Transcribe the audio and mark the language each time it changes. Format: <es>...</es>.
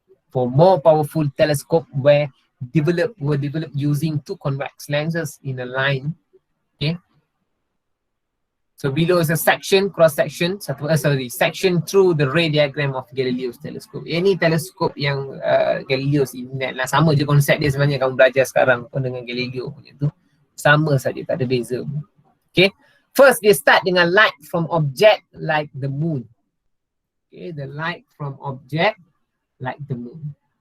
<en>For more powerful telescope were developed using two convex lenses in a line. Okay. So below is a section, cross section, section through the ray diagram of Galileo's telescope.</en> <ms>Ini teleskop yang Galileo's ingat lah, sama je konsep dia sebenarnya. Kamu belajar sekarang pun dengan Galileo punya tu sama saja, tak ada beza.</ms> <en>Okay. First</en> <ms>dia</ms> <en>start</en> <ms>dengan</ms> <en>light from object like the moon. Okay, the light from object like the moon.</en>